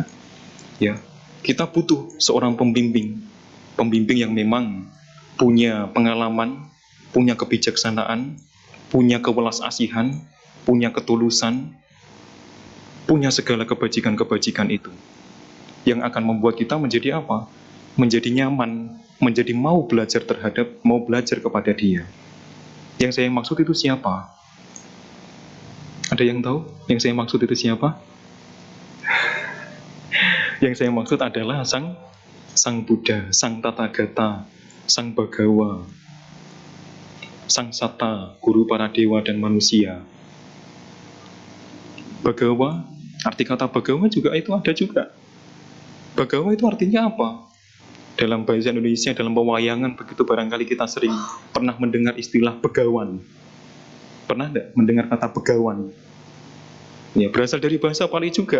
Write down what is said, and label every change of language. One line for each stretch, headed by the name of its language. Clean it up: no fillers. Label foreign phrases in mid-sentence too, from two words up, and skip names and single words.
Indonesian: Ya, kita butuh seorang pembimbing yang memang punya pengalaman, punya kebijaksanaan, punya kewelas asihan, punya ketulusan, punya segala kebajikan-kebajikan itu, yang akan membuat kita menjadi menjadi nyaman, menjadi mau belajar kepada dia. Yang saya maksud itu siapa? Ada yang tahu yang saya maksud itu siapa? Yang saya maksud adalah Sang Buddha, Sang Tathagata, Sang Bhagawa, Sang Sata, guru para dewa dan manusia. Bhagawa, arti kata Bhagawa juga itu ada juga. Bhagawa itu artinya apa? Dalam bahasa Indonesia, dalam pewayangan begitu barangkali kita sering pernah mendengar istilah begawan. Pernah enggak mendengar kata begawan? Ya, berasal dari bahasa Pali juga.